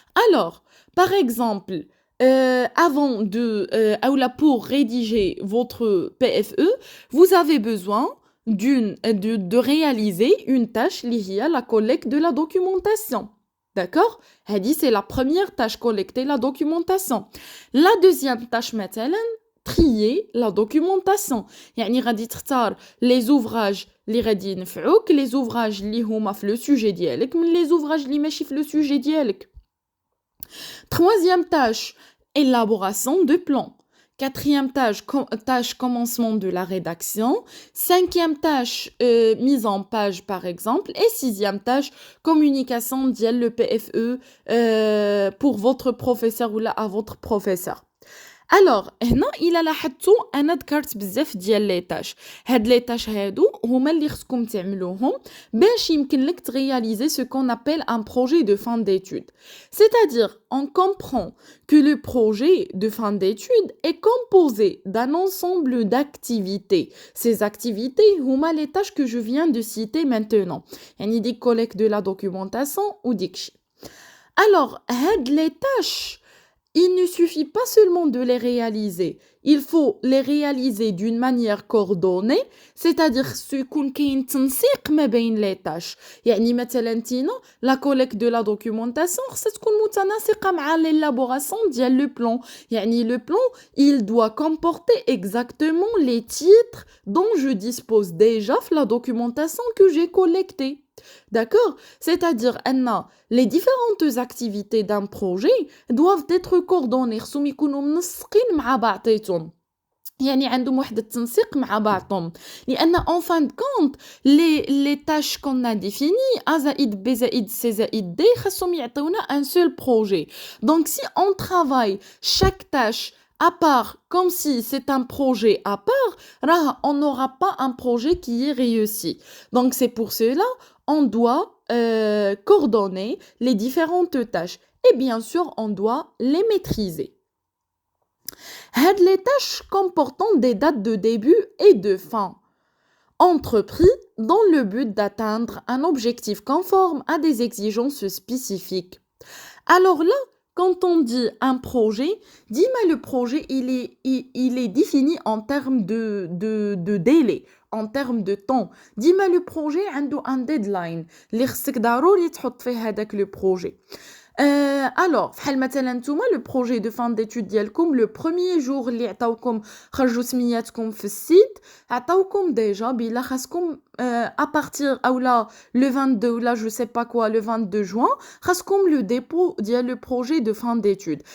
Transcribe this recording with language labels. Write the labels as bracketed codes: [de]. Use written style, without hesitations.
[fr] Alors, par exemple, pour rédiger votre PFE, vous avez besoin de réaliser une tâche liée à la collecte de la documentation. D'accord? Hadi, c'est la première tâche, collecter la documentation. La deuxième tâche, مثلا, trier la documentation. [ar] يعني غادي تختار [fr] les ouvrages [ar] اللي غادي ينفعوك, les ouvrages اللي هما في [fr] le sujet [ar] ديالك, من les ouvrages اللي ماشي في le sujet ديالك. [fr] Troisième tâche, élaboration de plan. Quatrième tâche, commencement de la rédaction. Cinquième tâche, mise en page par exemple. Et sixième tâche, communication via le PFE pour votre professeur ou là à votre professeur. [ar] Alors, هنا إلا لاحظتوا أنا ذكرت بزاف ديال لي طاش. هاد لي طاش هادو هما اللي خصكم تعملوهم باش يمكن لك ترياليزي [fr] ce qu'on appelle un projet de fin d'études. C'est-à-dire, on comprend que le projet de fin d'études est composé d'un ensemble d'activités. Ces activités هما les tâches que je viens de citer maintenant. [ar] يعني ديك [fr] collecte de la documentation ou [ar] ديك شي. [fr] Alors, هاد les tâches il ne suffit pas seulement de les réaliser, il faut les réaliser d'une manière coordonnée, c'est-à-dire [ar] يكون كاين تنسيق ما بين [fr] les tâches. [ar] يعني مثلا نتينا [fr] la collecte de la documentation [ar] خصها تكون متناسقة مع [fr] l'élaboration [ar] ديال le plan. [fr] يعني le plan, il doit comporter exactement les titres dont je dispose déjà في la documentation que j'ai collectée. D'accord? C'est-à-dire, Anna, les différentes activités d'un projet doivent être coordonnées. [ar] خصهم يكونوا منسقين مع بعضيتهم. يعني عندهم واحد التنسيق مع بعضهم. لأن [fr] en fin de compte, les tâches qu'on a définies, A زائد B زائد C زائد D, [ar] خصهم يعطيونا [fr] un seul projet. Donc, si on travaille chaque tâche à part, comme si c'est un projet à part, on n'aura pas un projet qui est réussi. Donc, c'est pour cela on doit coordonner les différentes tâches. Et bien sûr, on doit les maîtriser. Les tâches comportant des dates de début et de fin. Entrepris dans le but d'atteindre un objectif conforme à des exigences spécifiques. Alors là, quand on dit un projet, dis-moi le projet, il est défini en termes de délai. En termes de temps. [ar] ديما le projet عنده [fr] un deadline [ar] اللي خصك ضروري تحط فيه هذاك le projet. Alors فحال مثلا نتوما [fr] le projet de fin d'études [ar] ديالكم [fr] le premier jour [ar] اللي عطاوكم خرجوا سمياتكم في السيت عطاوكم ديجا بلا خاصكم [fr] à partir [ar] اولا le 22 ولا [fr] je sais pas quoi le 22 juin [ar] خاصكم [fr] le dépôt [ar] ديال le projet de fin d'études.